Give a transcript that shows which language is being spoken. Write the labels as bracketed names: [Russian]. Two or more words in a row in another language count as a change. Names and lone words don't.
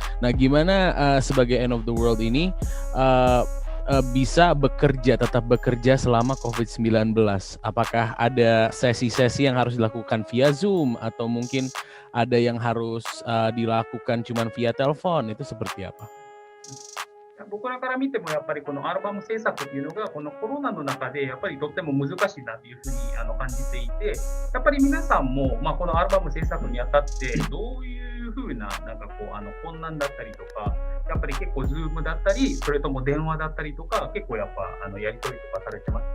[Indonesian] Nah, gimana sebagai End of the World ini bisa tetap bekerja selama COVID-19? Apakah ada sesi-sesi yang harus dilakukan via Zoom atau mungkin ada yang harus dilakukan cuman via telepon? Itu seperti apa? [Japanese] 僕らから見てもやっぱりこのアルバム制作っていうのがこのコロナの中でやっぱりとっても難しいなというふうに感じていて、やっぱり皆さんも、このアルバム制作にあたってどういうふうな困難だったりとか、やっぱり結構 Zoom だったりそれとも電話だったりとか結構やっぱやり取りとかされてます。